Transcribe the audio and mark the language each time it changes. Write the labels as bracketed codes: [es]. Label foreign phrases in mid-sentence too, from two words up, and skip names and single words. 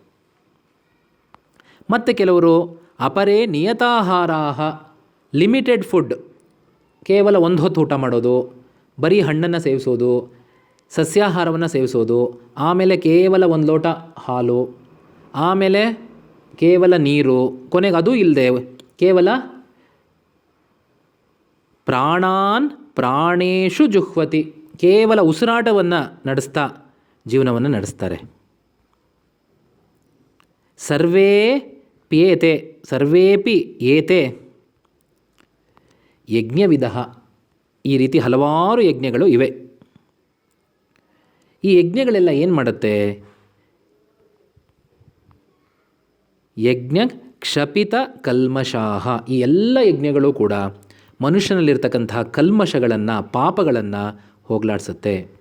[kn] ಮತ್ತು ಕೆಲವರು [sa] ಅಪರೇ ನಿಯತಾಹಾರಾಹ, [en] limited food, [kn] ಕೇವಲ ಒಂದು ಹೊತ್ತು ಊಟ ಮಾಡೋದು, ಬರೀ ಹಣ್ಣನ್ನು ಸೇವಿಸೋದು, ಸಸ್ಯಾಹಾರವನ್ನು ಸೇವಿಸೋದು, ಆಮೇಲೆ ಕೇವಲ ಒಂದು ಲೋಟ ಹಾಲು, ಆಮೇಲೆ ಕೇವಲ ನೀರು, ಕೊನೆಗೆ ಅದೂ ಇಲ್ಲದೆ ಕೇವಲ [sa] ಪ್ರಾಣಾನ್ ಪ್ರಾಣೇಶು ಜುಹ್ವತಿ, [kn] ಕೇವಲ ಉಸಿರಾಟವನ್ನು ನಡೆಸ್ತಾ ಜೀವನವನ್ನು ನಡೆಸ್ತಾರೆ. [sa] ಸರ್ವೇ ಪ್ಯೇತೆ, ಸರ್ವೇಪಿ ಏತೆ ಯಜ್ಞವಿಧ, [kn] ಈ ರೀತಿ ಹಲವಾರು ಯಜ್ಞಗಳು ಇವೆ. ಈ ಯಜ್ಞಗಳೆಲ್ಲ ಏನು ಮಾಡುತ್ತೆ, [sa] ಯಜ್ಞ ಕ್ಷಪಿತ ಕಲ್ಮಷಾಹ, [kn] ಈ ಎಲ್ಲ ಯಜ್ಞಗಳು ಕೂಡ ಮನುಷ್ಯನಲ್ಲಿರ್ತಕ್ಕಂತಹ ಕಲ್ಮಷಗಳನ್ನು, ಪಾಪಗಳನ್ನು ಹೋಗಲಾಡಿಸುತ್ತೆ.